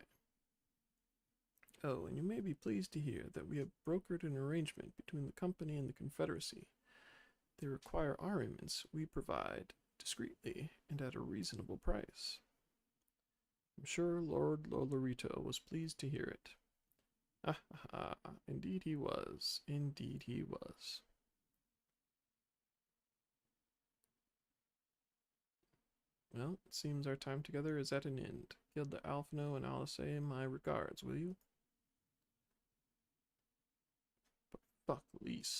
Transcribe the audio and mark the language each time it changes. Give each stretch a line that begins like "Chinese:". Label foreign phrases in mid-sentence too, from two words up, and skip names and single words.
English: Oh, and you may be pleased to hear that we have brokered an arrangement between the company and the Confederacy. They require armaments we provide discreetly and at a reasonable price. I'm sure Lord Lolorito was pleased to hear it. Ah, ha, ha, indeed he was. Indeed he was. Well, it seems our time together is at an end. Give the Alphino and Alice my regards, will you? But fuck Lise.